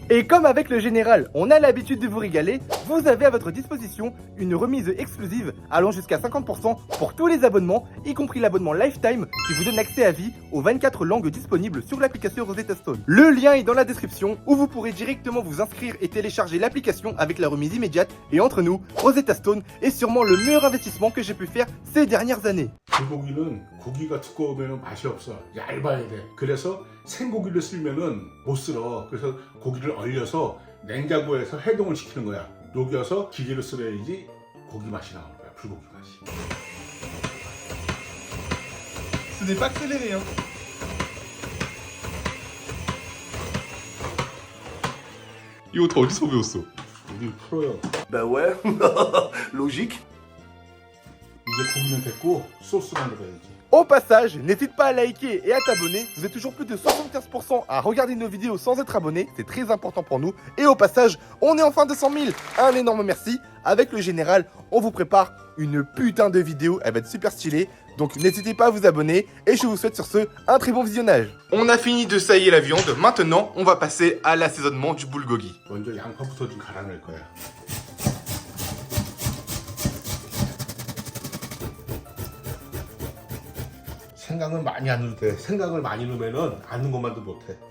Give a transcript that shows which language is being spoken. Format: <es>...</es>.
<fr>Et comme avec le général, on a l'habitude de vous régaler, vous avez à votre disposition une remise exclusive allant jusqu'à 50% pour tous les abonnements, y compris l'abonnement Lifetime qui vous donne accès à vie aux 24 langues disponibles sur l'application Rosetta Stone. Le lien est dans la description où vous pourrez directement vous inscrire et télécharger l'application avec la remise immédiate. Et entre nous, Rosetta Stone est sûrement le meilleur investissement que j'ai pu faire ces dernières années.</fr> <ko>불고기는 고기가 두꺼우면 맛이 없어. 얇아야 돼. 그래서 생고기를 쓰면은 못 쓸어. 그래서 고기를 얼려서 냉장고에서 해동을 시키는 거야. 녹여서 기계로 쓸어야지 고기 맛이 나오는 거야. 불고기 맛이.</ko> <fr>Ce n'est pas accéléré, hein.</fr> <ko>이거 다 어디서 배웠어? 우리 프로야.</ko> <fr>Bah ouais, logique.</fr> <ko>이제 고기는 됐고 소스 만들어야지.</ko> <fr>Au passage, n'hésite pas à liker et à t'abonner. Vous êtes toujours plus de 75% à regarder nos vidéos sans être abonné. C'est très important pour nous. Et au passage, on est enfin 200 000. Un énorme merci. Avec le général, on vous prépare une putain de vidéo. Elle va être super stylée. Donc n'hésitez pas à vous abonner. Et je vous souhaite sur ce un très bon visionnage. On a fini de sailler la viande. Maintenant, on va passer à l'assaisonnement du bulgogi.</fr> <ko>먼저 양파부터 좀 갈아낼 거야. 생강은 많이 안 넣어도 돼. 생강을 많이 넣으면은 아는 것만도 못해.</ko>